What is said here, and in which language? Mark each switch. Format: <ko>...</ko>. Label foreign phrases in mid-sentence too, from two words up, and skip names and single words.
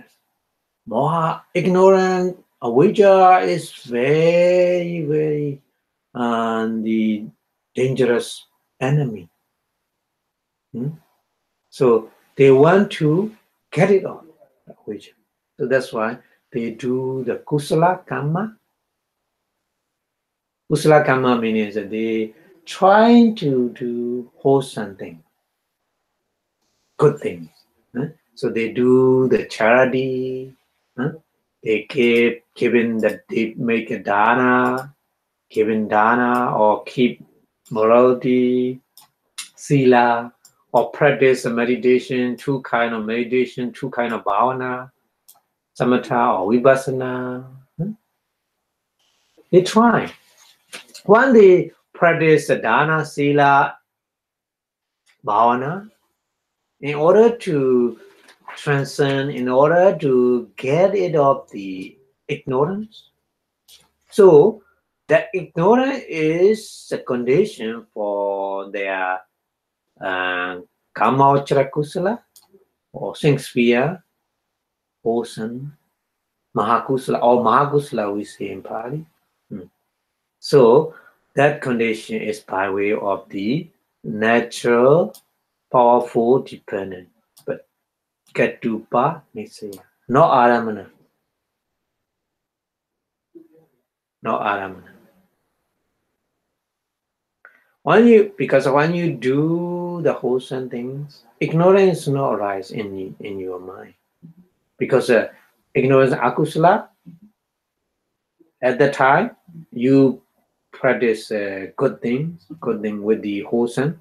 <en>Moha, ignorant, Avijjā is very, very the dangerous enemy. So they want to get it on, Avijjā. So that's why they do the</en> <pi>kusala kamma. Kusala kamma</pi> <en>means that they trying to hold something, good things. So they do the charity. They they make a dana, giving dana, or keep morality, sila, or practice a meditation, two kind of meditation, two kind of bhavana, samatha or vipassana. They try. When they practice the</en> <pi>dana, sila, bhavana,</pi> <en>in order to transcend, in order to get rid of the ignorance. So the ignorance is a condition for their</en> <pi>Kamma kusala</pi> <en>or sphere, ocean, Mahakusala or Mahakusala we say in Pali. So that condition is by way of the natural, powerful, dependent. But</en> <pi>Katupa Nisaya.</pi> <en>No aramana. No aramana. Because when you do the wholesome things, ignorance not arise in your mind. Because ignorance akusala, at the time you practice good thing with the wholesome.</en>